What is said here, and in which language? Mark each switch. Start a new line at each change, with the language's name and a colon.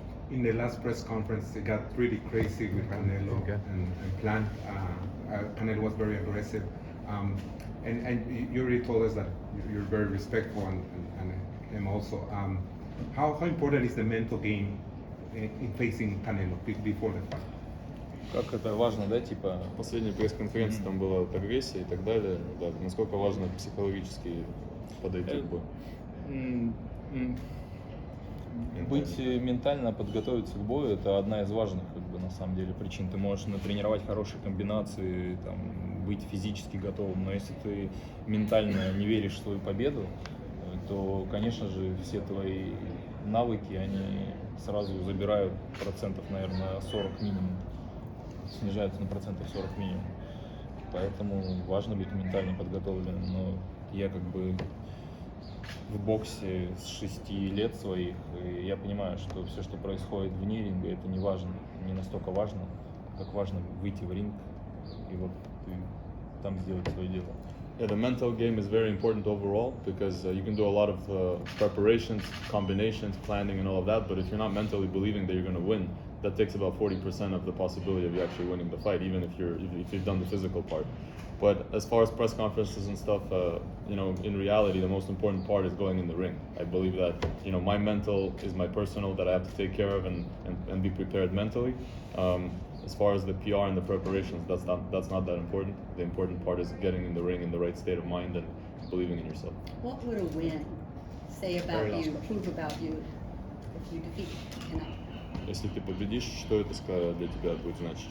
English: In the last press conference, it got really crazy with Canelo and Plant. Canelo was very aggressive. And you already told us that you're very respectful and him also. How important is the mental game in facing Canelo before the fight?
Russian: Как это важно, да, типа... Последняя пресс-конференция, там была вот агрессия и так далее. Да, насколько важно психологически подойти к бою? Быть ментально подготовиться к бою — это одна из важных, как бы, на самом деле, причин. Ты можешь натренировать хорошие комбинации, там, быть физически готовым, но если ты ментально не веришь в свою победу, то, конечно же, все твои навыки, они сразу забирают процентов, наверное, 40 минимум, снижаются на процентов 40 минимум. Поэтому важно быть ментально подготовленным, но я как бы в боксе с 6 лет своих, и я понимаю, что все, что происходит вне ринга, это не важно, не настолько важно, как важно выйти в ринг и вот и там сделать свое дело.
English: Yeah, the mental game is very important overall because you can do a lot of preparations, combinations, planning, and all of that. But if you're not mentally believing that you're going to win, that takes about 40% of the possibility of you actually winning the fight, even if you've done the physical part. But as far as press conferences and stuff, in reality, the most important part is going in the ring. I believe that my mental is my personal that I have to take care of and be prepared mentally. As far as the PR and the preparations, that's not that important. The important part is getting in the ring in the right state of mind and believing in yourself. What would a win say about Very last you, question. prove about you, if you defeat Canelo?
Russian: Если ты победишь, что это для тебя будет значить?